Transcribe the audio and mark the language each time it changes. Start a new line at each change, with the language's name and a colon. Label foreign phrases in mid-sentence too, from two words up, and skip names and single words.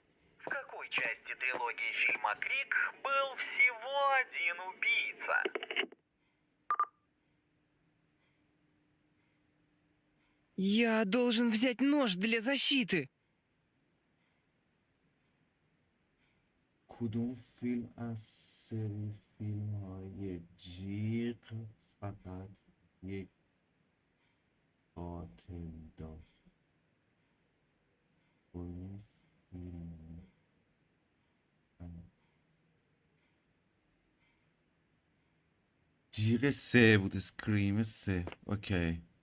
Russian: В какой части трилогии фильма «Крик» был всего один убийца? Я должен взять нож для защиты.
Persian: کدوم فیلم از سری فیلم های جیغ فقط یک قاتل داشت کدوم فیلم جیغ 3 بود اسکریم 3 اوکی